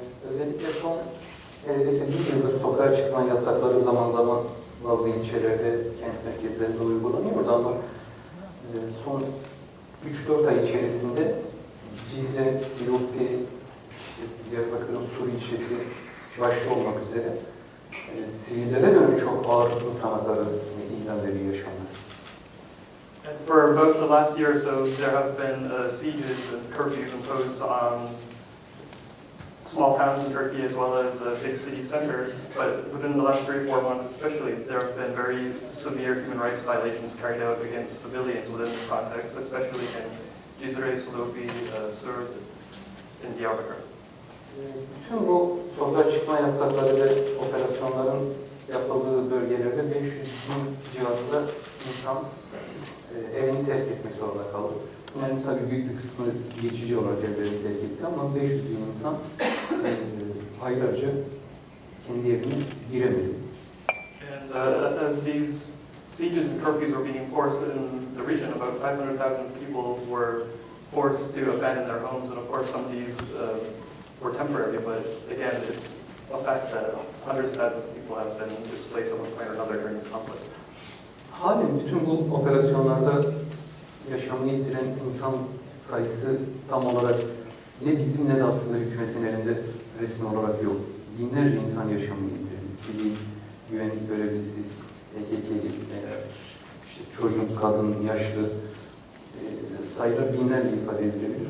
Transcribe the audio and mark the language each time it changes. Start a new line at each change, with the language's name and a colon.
Turkish: Özellikle son neredeyse bir yıldır sokağa çıkma yasakları zaman zaman bazı ilçelerde, kent merkezlerinde uygulanıyordu ama son 3-4 ay içerisinde Cizre, Siirt'te, Diyarbakır'ın Sur ilçesi başta olmak üzere sivillere dönük çok ağır insan hakları ihlalleri yaşandı.
English: And for about the last year or so, there have been sieges and curfews imposed on small towns in Turkey as well as big city centers. But within the last 3-4 months especially, there have been very severe human rights violations carried out against civilians within this context, especially in Cizre, Silopi, Sur, and Diyarbakır.
Turkish: Bütün bu sokağa çıkma yasakları ve operasyonların yapıldığı bölgelerde 500 bin civarında insan evini terk etmek zorunda kaldı. Bunların tabii büyük bir kısmı geçici olarak evlerini terk etti ama 500 bin insan aylarca kendi evine giremedi.
English: And as these sieges and curfews were being enforced in the region, about 500,000 people were forced to abandon their homes, and of course some of these were temporary, but again, it's a fact that hundreds of thousands of people have been displaced at one point or another during this conflict.
Turkish: Halen bütün bu operasyonlarda yaşamını yitiren insan sayısı tam olarak ne bizim ne de aslında hükümetin elinde resmi olarak yok. Binlerce insan yaşamını yitirdi. Sivil, güvenlik görevlisi, PKK'li, işte çocuk, kadın, yaşlı sayılar binlerce ifade edilebilir.